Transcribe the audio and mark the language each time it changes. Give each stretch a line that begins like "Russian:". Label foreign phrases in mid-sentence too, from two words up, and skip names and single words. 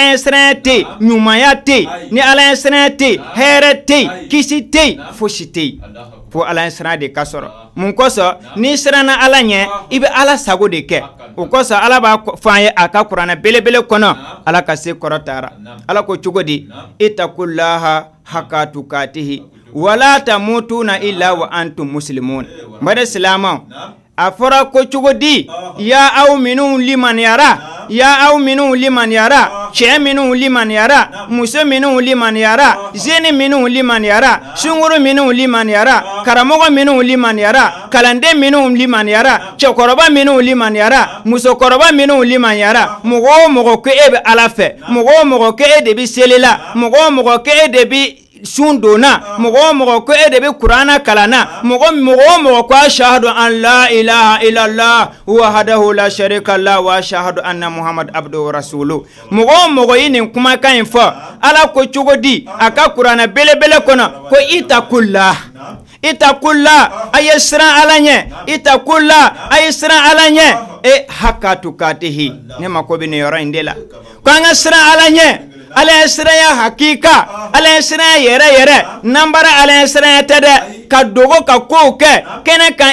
Bambara: ɲɛ siranya tɛ yen ɲumanya tɛ yen ni Ala ɲɛ siranya tɛ yen hɛrɛ tɛ yen kisi tɛ yen fosi tɛ yen fo Ala ɲɛ siranya de ka sɔrɔ mun kosɔn n'i siranna Ala ɲɛ i bɛ Ala sago de kɛ o kosɔn Ala b'a fɔ an ye a ka kuranɛ belebele kɔnɔ Ala ka se kɔrɔtara Ala ko cogo di
Arabic: اتقوا الله حق تقاته ولا تموتن إلا وأنتم مسلمون
Bambara: baden silamaw a fɔra ko cogo di ya aw minnu limaniyara ya aw minnu limaniyara cɛ minnu limaniyara muso minnu limaniyara zeni minnu limaniyara sunkuru minnu limaniyara karamɔgɔ minnu limaniyara kalanden minnu limaniyara cɛkɔrɔba minnu limaniyara musokɔrɔba minnu limaniyara mɔgɔ o mɔgɔ ko e bɛ Ala fɛ mɔgɔ o mɔgɔ ko e de bɛ seli la mɔgɔ o mɔgɔ ko e de bɛ sun donna mɔgɔ o mɔgɔ ko e de bɛ kuranna kalanna mɔgɔ o mɔgɔ ko
Arabic: أشهد أن لا إله إلا الله وحده لا شريك له وأشهد أن محمدا عبده ورسوله
Bambara: mɔgɔ o mɔgɔ ye nin kumakan in fɔ Ala ko cogo di a ka kuranɛ belebele kɔnɔ ko ittaqullah a ye siran Ala ɲɛ ittaqullah a ye siran Ala ɲɛ
Arabic: حق تقاته
Bambara: ne mako bɛ nin yɔrɔ in de la ko an ka siran Ala ɲɛ Ala ɲɛ siranya hakika Ala ɲɛ siranya yɛrɛ n'an bara Ala ɲɛ siranya tɛ dɛ ka dogo ka kow kɛ kɛnɛ kan